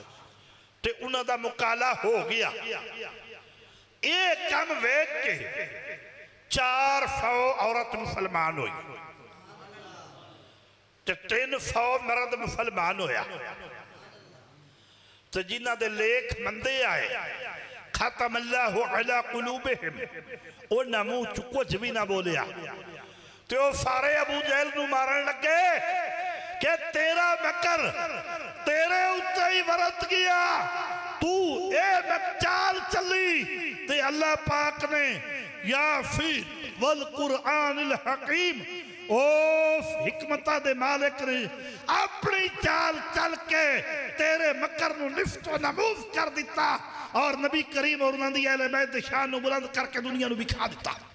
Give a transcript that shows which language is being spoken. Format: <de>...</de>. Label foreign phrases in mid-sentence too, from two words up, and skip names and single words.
<pa>تے انہاں دا مقابلہ ہو گیا۔ ایہہ کم ویکھ کے 400 عورت مسلمان ہوئی تے 300 مرد مسلمان ہویا. تو جنہاں دے لیکھ مندے آئے</pa> <ar>ختم الله على قلوبهم,</ar> <pa>انہاں منہ چ کجھ وی نہ بولیا. تے او سارے ابو جہل نوں مارن لگے کہ تیرا مکر تیرے اتے ای ورت گیا، توں ایہہ چال چلی. تے اللہ پاک نے یا فیر</pa> <ar>والقرآن الحكيم,</ar> <pa>اس حکمتاں دے مالک نے اپنی چال چل کے تیرے مکر نوں نیست و نابود کر دتا اور نبی کریم اور انہاں دی اہل بیت دی شان نوں بلند کر کے دنیا نوں وکھا دتا.</pa>